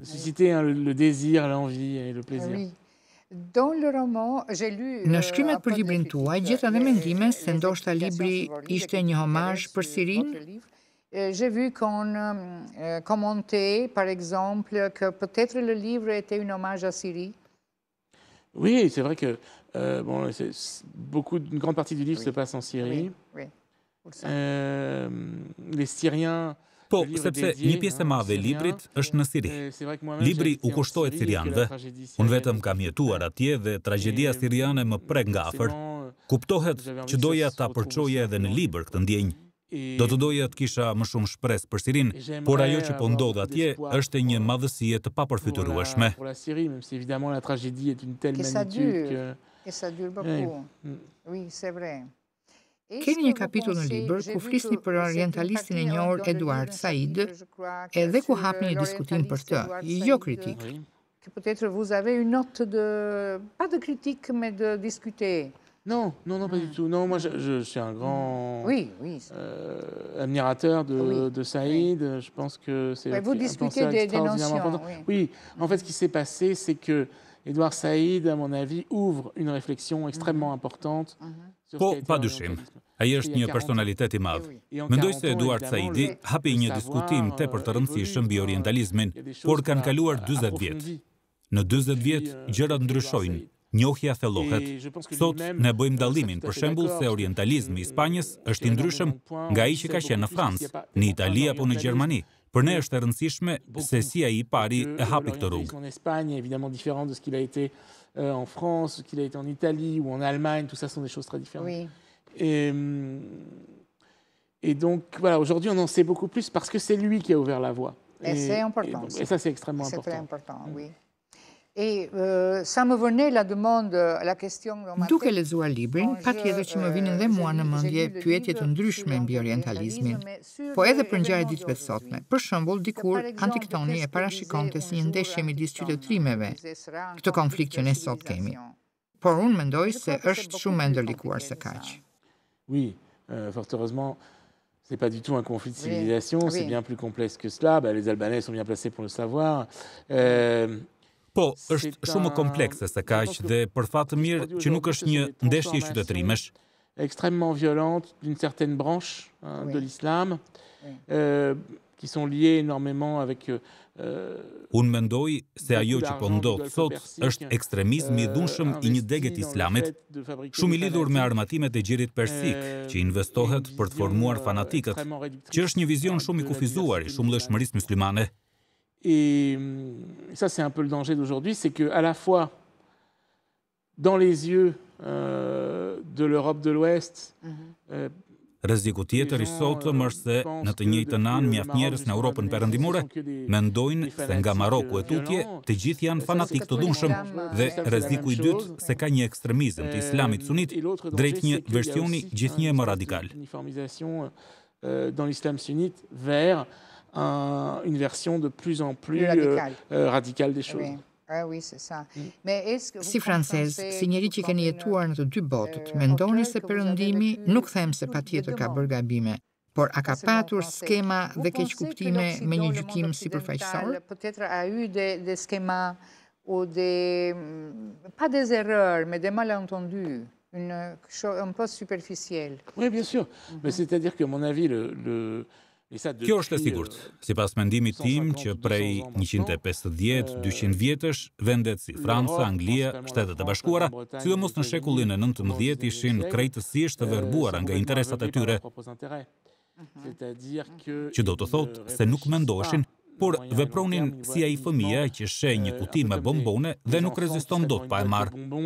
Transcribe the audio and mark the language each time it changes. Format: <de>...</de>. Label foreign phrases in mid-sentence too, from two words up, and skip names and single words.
<fr>Susciter le désir, l'envie et le plaisir.</fr> <sq>Në shkrimet për librin tuaj, gjeta dhe mendime se ndoshta libri ishte një homazh për Sirinë.</sq> <fr>J'ai vu qu'on commentait, par exemple, que peut-être le livre était un hommage à Syrie. Oui, c'est vrai que une grande partie du livre se passe en Syrie. Les Syriens...</fr> <sq>Po, sepse një pjesë e madhe e librit është në Siri. Libri u kushtohet sirianëve. Unë vetëm kam jetuar atje dhe tragjedia siriane më prek nga afër. Kuptohet që doja ta përçoja edhe në libër këtë ndjenjë. Do të doja të kisha më shumë shpresë për Sirinë, por ajo që po ndodh atje është një madhësie të papërfytyrueshme. Keni një kapitull në libër ku flisni për orientalistin e njohur Edward Said edhe ku hapni një diskutim për të, jo kritik.</sq> <fr>Peut-être vous avez une note pas de critique, mais de discuter. Non, pas du tout. Non, moi, je suis un grand admirateur de Saïd. Je pense que c'est vous discutez des notions. Oui, en fait, ce qui s'est passé, c'est que Edward Said, à mon avis, ouvre une réflexion extrêmement importante.</fr> <sq>Po, padyshim. Ai është një personalitet i madh. Mendoj se Eduard Saidi hapi një diskutim tepër të rëndësishëm mbi orientalizmin, por kanë kaluar 40 vjet. Në 40 vjet gjërat ndryshojnë. Njohja thellohet. Sot ne bëjmë dallimin, për shembull, se orientalizmi i Spanjës është i ndryshëm nga ai që ka qenë në Francë, në Itali apo në Gjermani. Për ne është e rëndësishme se si ai i pari e hapi këtë rrugë.</sq> <fr>En Espagne, évidemment différent de ce qu'il a été en France, ce qu'il a été en Italie ou en Allemagne, tout ça sont des choses très différentes. Oui. Et donc voilà, aujourd'hui on en sait beaucoup plus parce que c'est lui qui a ouvert la voie. Et c'est important. Et ça c'est extrêmement important. C'est très important, oui. Et ça me venait la demande, la question...</fr> <sq>Duke lexuar librin, patjetër që më vinin dhe mua në mendje pyetje të ndryshme mbi orientalizmin, po edhe për ngjarjet ditëve të sotme. Për shembull, dikur Antiktoni e parashikonte si një ndeshje midis qytetërimeve, këtë konflikt që ne sot kemi. Por unë mendoj se është shumë e ndërlikuar se kaq.</sq> <fr>Oui, fort heureusement, c'est pas du tout un conflit de civilisation, c'est bien plus complexe que cela. Les Albanais sont bien placés pour le savoir.</fr> <sq>Po, është shumë komplekse se kaq dhe për fat të mirë që nuk është një ndeshje qytetërimesh.</sq> <fr>Extrêmement violente d'une certaine branche de l'islam, qui sont liées énormément avec...</fr> <sq>Unë mendoj se ajo që po ndodh sot është ekstremizmi i dhunshëm i një deget islamit, shumë i lidhur me armatimet e gjirit persik, që investohet për të formuar fanatikët, që është një vizion shumë i kufizuar i shumëllëshmërisë muslimane.</sq> <fr>Et ça, c'est un peu le danger d'aujourd'hui, c'est qu'à la fois, dans les yeux de l'Europe de l'Ouest...</fr> <sq>Rreziku tjetër i sotëm është se në të njëjtën anë mjaft njerëz në Europën perëndimore mendojnë se nga Maroku e tutje të gjithë janë fanatik të dhunshëm dhe rreziku i dytë se ka një ekstremizëm të islamit sunit drejt një versioni gjithnjë më radikal.</sq> <fr>Dans l'islam sunnite vers une version de plus en plus radicale des choses. Oui, c'est ça.</fr> <sq>Si francez, si njeri që keni jetuar në të dy botët, mendoni se perëndimi nuk them se patjetër ka bërë gabime, por a ka patur skema dhe keqkuptime me një gjykim sipërfaqësor?</sq> <fr>Peut-être a eu des schémas ou pas des erreurs, mais des malentendus, un peu superficiels. Oui, bien sûr. Mais c'est-à-dire que, à mon avis,</fr> <sq>Kjo është e sigurt. Sipas mendimit tim që prej 150-200 vjetësh, vendet si Franca, Anglia, Shtetet e Bashkuara, sidomos në shekullin e 19 ishin krejtësisht të verbuara nga interesat e tyre, që do të thotë se nuk mendoheshin, por vepronin si ai fëmia që sheh një kuti me bombone dhe nuk reziston dot pa e marrë.</sq>